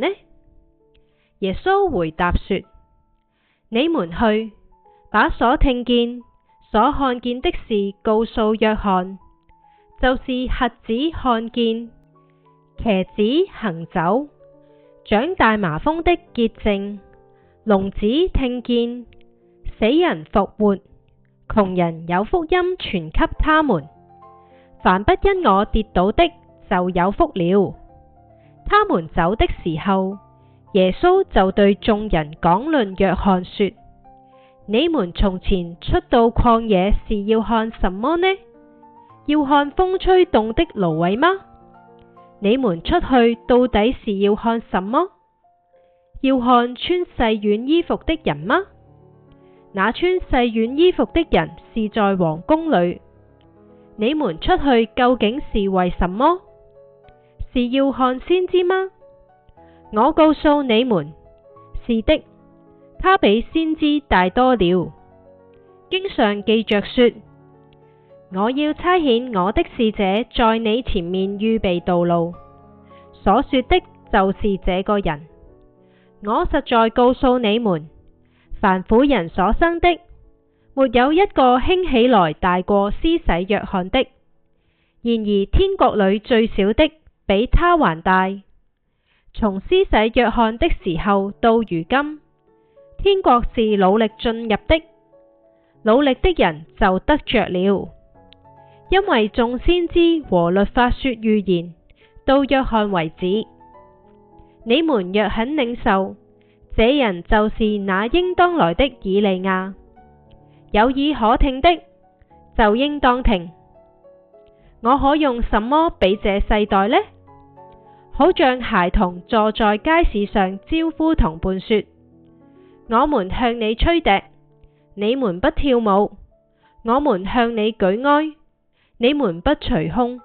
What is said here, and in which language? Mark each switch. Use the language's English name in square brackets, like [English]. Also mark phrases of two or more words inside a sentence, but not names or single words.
[Chinese] 耶穌回答說：你們去，把所聽見、所看見的事告訴約翰，就是瞎子看見，瘸子行走，長大麻風的潔淨，聾子聽見，死人復活，窮人有福音傳給他們。凡不因我跌倒的，就有福了。他們走的時候，耶穌就對眾人講論約翰說：你們從前出到曠野是要看什麼呢？要看風吹動的蘆葦嗎？你們出去到底是要看什麼？要看穿細軟衣服的人嗎？那穿細軟衣服的人是在王宮裏。你們出去究竟是為什麼？是要看先知嗎？我告訴你們，是的，他比先知大多了。經上記着說：我要差遣我的使者在你前面預備道路。所說的就是這個人。我實在告訴你們，凡婦人所生的，沒有一個興起來大過施洗約翰的。然而天國裏最小的比他還大。從施洗約翰的時候到如今，天國是努力進入的，努力的人就得着了。因為眾先知和律法說預言，到約翰為止。你們若肯領受，這人就是那應當來的以利亞。有耳可聽的，就應當聽。我可用什麼比這世代呢？好像孩童坐在街市上招呼同伴說：我們向你吹笛，你們不跳舞；我們向你舉哀，你們不捶胸。